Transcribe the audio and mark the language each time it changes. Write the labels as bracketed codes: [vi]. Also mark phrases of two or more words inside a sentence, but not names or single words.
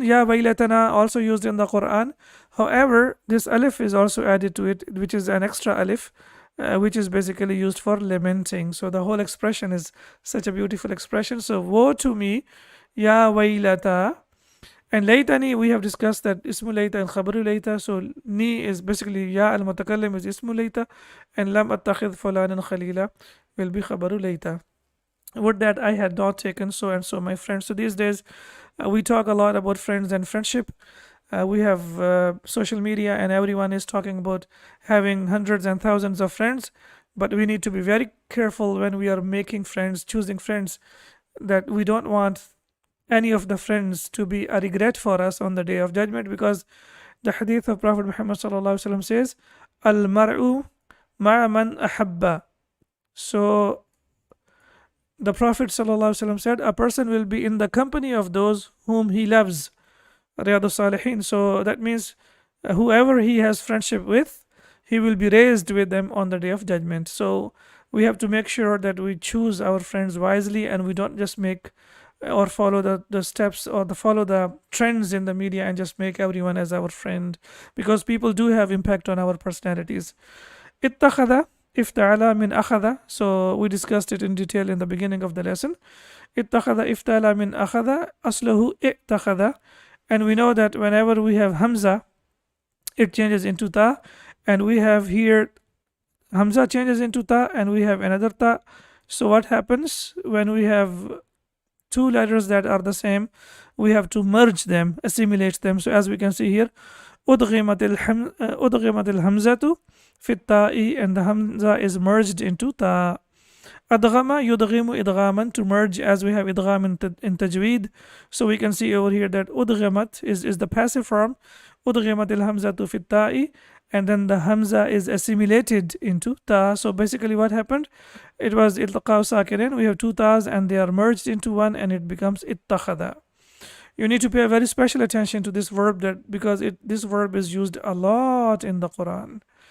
[ar] يا ويلتنا, [en] also used in the Quran. However, this alif is also added to it, which is an extra alif, which is basically used for lamenting. So the whole expression is such a beautiful expression. So woe to me, [ar] يا ويلتا. [en] And laytani, we have discussed that [ar] اسم ليت [en] and [ar] خبر ليت. [en] So ni is basically [ar] ياء المتكلم [en] is [ar] اسم ليت, [en] and [ar] لم أتخذ فلانا خليلا [en] will be [ar] خبر ليت. [en] Would that I had not taken so and so my friends. So these days we talk a lot about friends and friendship. We have social media, and everyone is talking about having hundreds and thousands of friends, but we need to be very careful when we are making friends, choosing friends, that we don't want any of the friends to be a regret for us on the day of judgment, because the hadith of Prophet Muhammad [ar] صلى الله عليه وسلم [en] says, [ar] "المرء مع من أحب." [en] So the Prophet ﷺ said, a person will be in the company of those whom he loves. Riyadus Salihin. So that means whoever he has friendship with, he will be raised with them on the day of judgment. So we have to make sure that we choose our friends wisely, and we don't just make or follow the steps or follow the trends in the media and just make everyone as our friend, because people do have impact on our personalities. [ar] اتخذ افتعل من أخذ. [en] So we discussed it in detail in the beginning of the lesson. [ar] اتخذ افتعل من أخذ أصله اتخذ. [en] And we know that whenever we have hamza, it changes into ta, and we have here hamza changes into ta, and we have another ta. So what happens when we have two letters that are the same? We have to merge them, assimilate them. So as we can see here, [ar] أدغمت الهمزة في التاء, [en] and the hamza is merged into ta. [ar] أدغم يدغم إدغاما, [en] to merge, as we have idgham in tajweed. So we can see over here that udghimat is the passive form, [ar] أدغمت الهمزة في التاء, [en] and then the hamza is assimilated into ta. So basically what happened, it was [ar] التقاء ساكنين, [en] we have two tas and they are merged into one, and it becomes ittakhada. You need to pay a very special attention to this verb, that because this verb is used a lot in the Quran.